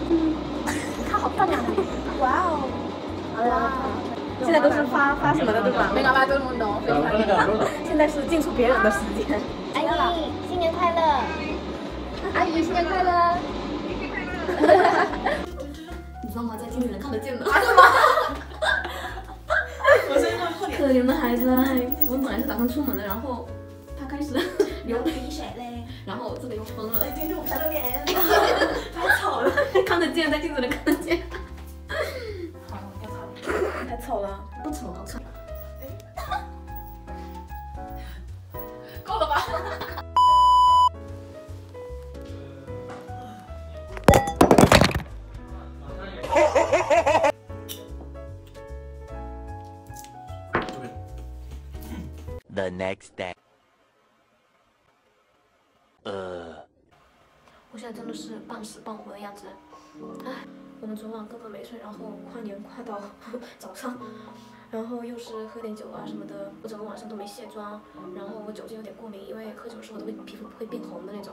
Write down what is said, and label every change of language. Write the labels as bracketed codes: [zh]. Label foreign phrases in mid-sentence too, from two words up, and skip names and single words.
[zh] 她好漂亮啊！哇哦！哇！现在都是发什么的对吧？ [es] Venga, va todo el mundo. Feliz año. [zh] 现在是进出别人的时间。阿姨，新年快乐！阿姨，新年快乐！你知道吗？在镜子里能看得见的。可怜的孩子，我们本来是打算出门的，然后他开始流鼻水嘞，然后这个又疯了。今天我晒了脸，太丑了，看得见，在镜子里看得见。好，太丑了，太丑了，不丑，好看。够了吧 [en] ？The next day. [zh] 我现在真的是半死半活的样子。唉，我们昨晚根本没睡，然后跨年跨到早上，然后又是喝点酒啊什么的，我整个晚上都没卸妆，然后我酒精有点过敏，因为喝酒的时候皮肤会变红的那种。